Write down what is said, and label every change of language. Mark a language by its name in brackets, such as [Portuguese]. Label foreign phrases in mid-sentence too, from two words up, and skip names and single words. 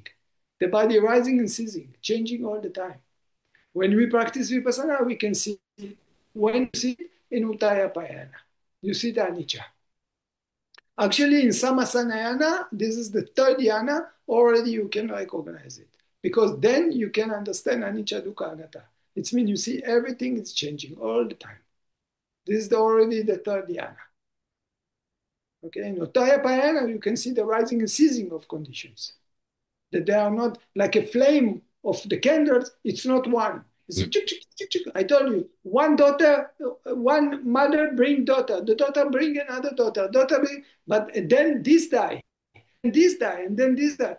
[English] The body rising and ceasing, changing all the time. When we practice Vipassana, we can see when you see in Uttarapayana, you see the anicca. Actually, in Samasanayana, this is the third yana, already you can recognize it. Because then you can understand [Pali] anicca, dukkha, anatta. [English] It means you see everything is changing all the time. This is already the third yana. Okay, in Uttarapayana, you can see the rising and ceasing of conditions. That they are not like a flame of the candles, it's not one. It's I told you, one daughter, one mother bring daughter, the daughter bring another daughter, but then this die, and this die, and then this die.